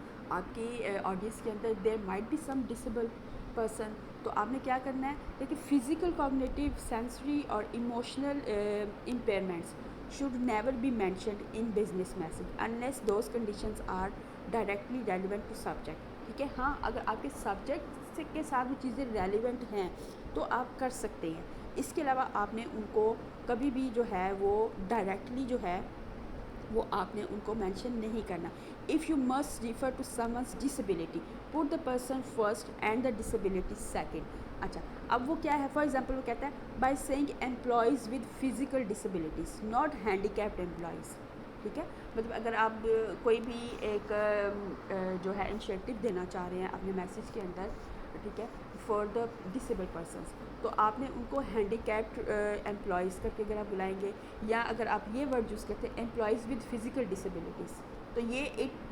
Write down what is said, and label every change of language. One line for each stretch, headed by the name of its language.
Urdu: آپ کی آڈینس کے اندر
English: there might be some disable person,
Urdu: تو آپ نے کیا کرنا ہے, لیکن
English: physical cognitive sensory اور emotional impairments should never be mentioned in business message unless those conditions are directly relevant to subject,
Urdu: ٹھیک ہے. ہاں اگر آپ کے سبجیکٹ کے ساتھ وہ چیزیں ریلیونٹ ہیں تو آپ کر سکتے ہیں. اس کے علاوہ آپ نے ان کو کبھی بھی جو ہے وہ ڈائریکٹلی جو ہے وہ آپ نے ان کو مینشن نہیں کرنا.
English: if you must refer to someone's disability put the person first and the disability second.
Urdu: اچھا اب وہ کیا ہے,
English: for example
Urdu: وہ کہتا ہے
English: by saying employees with physical disabilities not handicapped employees,
Urdu: ٹھیک ہے. مطلب اگر آپ کوئی بھی ایک جو ہے انیشیٹو دینا چاہ رہے ہیں اپنے میسیج کے اندر, ٹھیک ہے,
English: for the disable persons,
Urdu: تو آپ نے ان کو ہینڈیکیپڈ امپلائیز کر کے اگر آپ بلائیں گے, یا اگر آپ یہ ورڈ یوز کرتے ہیں
English: employees with physical disabilities,
Urdu: تو یہ